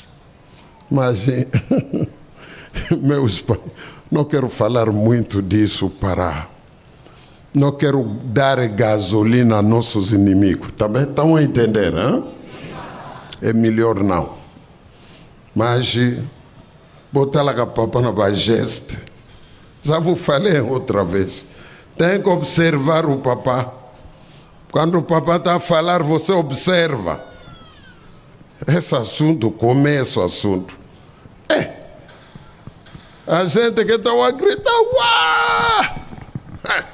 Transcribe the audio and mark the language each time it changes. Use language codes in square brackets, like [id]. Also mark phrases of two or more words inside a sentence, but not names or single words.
[pt] Mas, meus pais, não quero falar muito disso não quero dar gasolina a nossos inimigos. Também estão a entender, hein? É melhor não. Mas, botar lá a papa na bageste. Já vos falei outra vez. Tem que observar o papá. Quando o papá está a falar, você observa. Esse assunto, começa o assunto. A gente que está a gritar, uau!